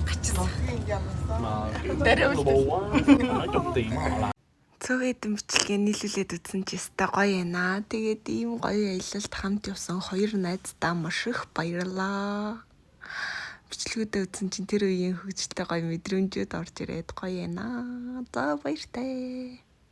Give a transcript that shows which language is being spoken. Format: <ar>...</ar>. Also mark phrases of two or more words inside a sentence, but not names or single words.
<vi>Mà cái bù á, nó trồng tiền mà.</vi> <mn>Цөөхөдөн бичлэгээ нийлүүлээд үзсэн ч ястай гоё байна. Тэгээд ийм гоё аялалд хамт явсан хоёр найздаа маш их баярлаа. Бичлэгүүдээ үзсэн чинь тэр үеийн хөгжөлтэй гоё мэдрэмжүүд орж ирээд гоё байна. За баяртай.</mn>